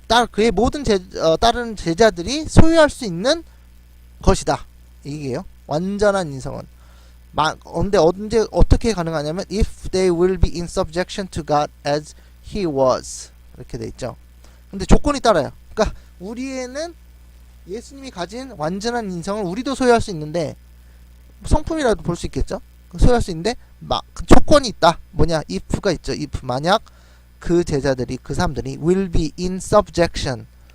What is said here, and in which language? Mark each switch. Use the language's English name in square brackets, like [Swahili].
[Korean] 그의 모든 따르는 제자들이 소유할 수 있는 것이다. 이게요. 완전한 인성은. 근데 언제 어떻게 가능하냐면 [English] if they will be in subjection to God as He was [Korean] 이렇게 돼 있죠. 근데 조건이 따라요. 그러니까 우리에는 예수님이 가진 완전한 인성을 우리도 소유할 수 있는데 성품이라도 볼 수 있겠죠. 소유할 수 있는데 그 조건이 있다. 뭐냐? if가 있죠. if 만약 그 제자들이 그 사람들이 [English] will be in subjection.